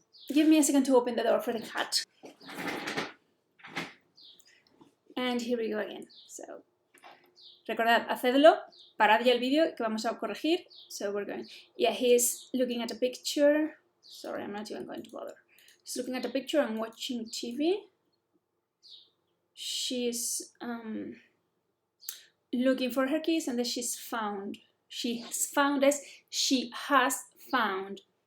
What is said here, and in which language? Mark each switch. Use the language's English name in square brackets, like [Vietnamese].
[English] Give me a second to open the door for the cat. And here we go again. [Spanish] So, recordad, hacedlo, parad ya el vídeo que vamos a corregir. [English] So we're going. Yeah, he's looking at a picture. Sorry, I'm not even going to bother. She's looking at a picture and watching TV. She's looking for her keys and then she's found. She has found es she has found.